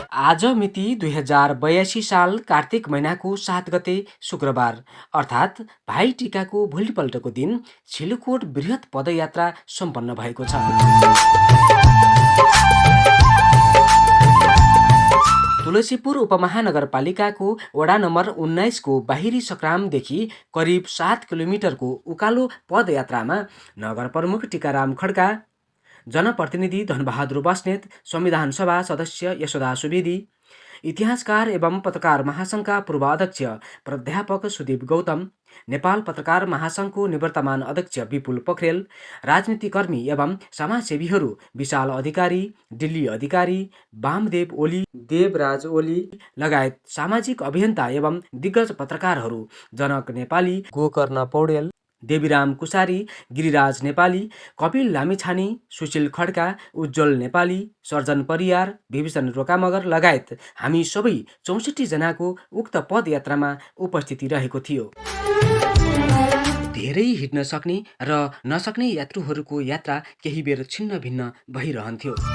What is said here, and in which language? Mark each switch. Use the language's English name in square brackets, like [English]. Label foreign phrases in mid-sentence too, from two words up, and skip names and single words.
[Nepali] आज मिति 2082 साल कार्तिक महिनाको 7 गते शुक्रबार अर्थात् भाइ टिकाको भोलिपल्टको दिन छिलुकोट बृहत पदयात्रा सम्पन्न भएको छ। तुलसीपुर उपमहानगरपालिकाको वडा नम्बर 19 को बाहिरी सक्रामदेखि करिब 7 किलोमिटरको उकालो पदयात्रामा नगर प्रमुख टिकाराम खड्का, जनप्रतिनिधि धनबहादुर बस्नेत, संविधान सभा सदस्य यशोदा सुवेदी, इतिहासकार एवं पत्रकार महासङ्घका पूर्व अध्यक्ष प्राध्यापक सुदीप गौतम, नेपाल पत्रकार महासङ्घको निवर्तमान अध्यक्ष विपुल पोखरेल, राजनीतिकर्मी एवं समाजसेवीहरू विशाल अधिकारी, दिल्ली अधिकारी, वामदेव ओली, देवराज ओली लगायत सामाजिक अभियन्ता एवं दिग्गज पत्रकारहरू जनक नेपाली, गोकर्ण पौडेल, देवीराम कुसारी, गिरिराज नेपाली, कपिल लामिछाने, सुशील खड्का, उज्जवल नेपाली, सर्जन परियार, विभीषण रोकामगर लगायत हामी सबै 64 जनाको उक्त पदयात्रामा उपस्थिति रहेको थियो। धेरै हिँड्न सक्ने र नसक्ने यात्रुहरूको यात्रा केही बेर छिन्न भिन्न भइरहन्थ्यो।